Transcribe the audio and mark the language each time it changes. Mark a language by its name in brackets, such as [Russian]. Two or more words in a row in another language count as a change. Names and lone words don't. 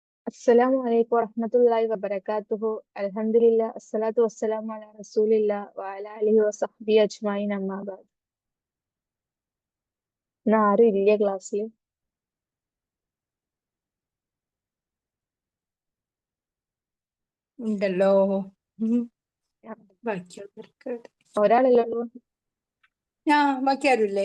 [Arabic] السلام عليكم ورحمة الله وبركاته. الحمد لله الصلاة والسلام على رسول الله وعلى آله وصحبه أجمعين أما بعد. [Malayalam] ഇന്ന് ആരും ഇല്ലേ ക്ലാസ്സിൽ? ഉണ്ടല്ലോ. ബാക്കിയുള്ളവർക്ക് ഒരാളല്ലേ ഉള്ളൂ? ബാക്കി ആരുമില്ലേ?